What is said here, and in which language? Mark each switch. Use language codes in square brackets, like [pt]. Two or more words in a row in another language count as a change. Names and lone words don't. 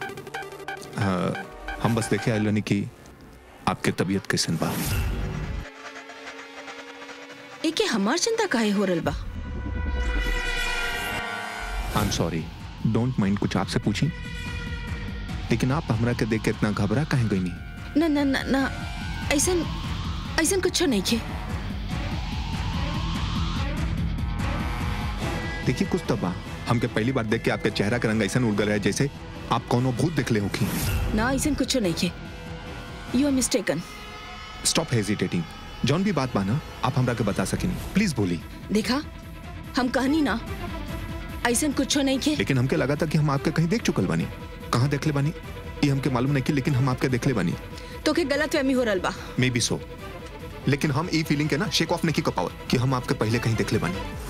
[bho] हम बस देखे आइल कि आपके तबीयत कैसन बा। एके हमार चिंता काहे हो रल बा? [en] I am sorry, don't mind, [bho] कुछ आपसे पूछी, लेकिन आप हमरा के देख के इतना घबरा काहे गई? ना ना ना ना, ऐसन ऐसन कुछ नहीं खे। देखिए कुछ तो बा, हमके पहली बार देख के आपके चेहरा का रंग ऐसा उड़ गया है जैसे आप कोनो भूत देख ले होखी। ना ऐसन कुछ नहीं खे, [en] You are mistaken. Stop hesitating, [bho] जौन भी बात बाना आप हमरा के बता सकेनी, प्लीज बोली। देखा हम कहनी ना ऐसन कुछ नहीं खे। लेकिन हमके लगा था कि हम आपके कहीं देख चुकल बानी। कहाँ देख ले बानी ये हमके मालूम नहीं की, लेकिन हम आपके देख ले बानी। तो के गलत फहमी हो रल बा। [en] may be so, [bho] लेकिन हम ई फीलिंग के ना [en] shake off [bho] नहीं की पावर कि हम आपके पहले कहीं देख ले बानी।